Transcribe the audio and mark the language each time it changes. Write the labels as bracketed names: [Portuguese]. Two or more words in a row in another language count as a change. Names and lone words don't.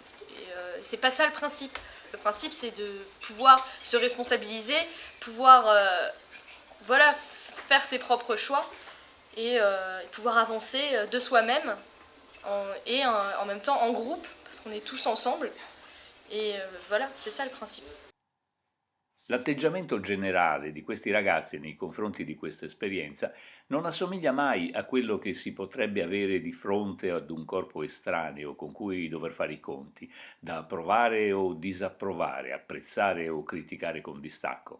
[French] Et c'est pas ça le principe. Le principe c'est de pouvoir se responsabiliser, pouvoir faire ses propres choix et pouvoir avancer de soi-même et en même temps en groupe parce qu'on est tous ensemble. Et c'est ça le principe. [Italian] L'atteggiamento generale di questi ragazzi nei confronti di questa esperienza non assomiglia mai a quello che si potrebbe avere di fronte ad un corpo estraneo con cui dover fare i conti, da approvare o disapprovare, apprezzare o criticare con distacco.